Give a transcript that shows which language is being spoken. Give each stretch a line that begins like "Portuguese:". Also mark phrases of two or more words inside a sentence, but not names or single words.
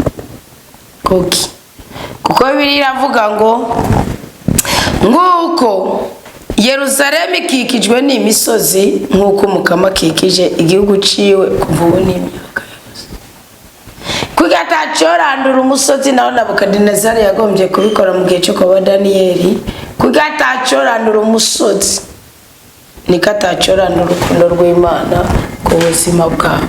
Rundi: Kuko Bibiliya iravuga ngo nguko Yerusalemu ikikijwe n'imisozi nk'uko umukama akikije igihugu ciwe kuva ubu n'imyaka yose. Kuko atacorandura umusozi naho Nebukadinezari yagombye kubikora mu gihe cyo kwa Daniyeli. Kuko atacorandura umusozi niko atacorandura urukundo rw'Imana ku buzima bwawe.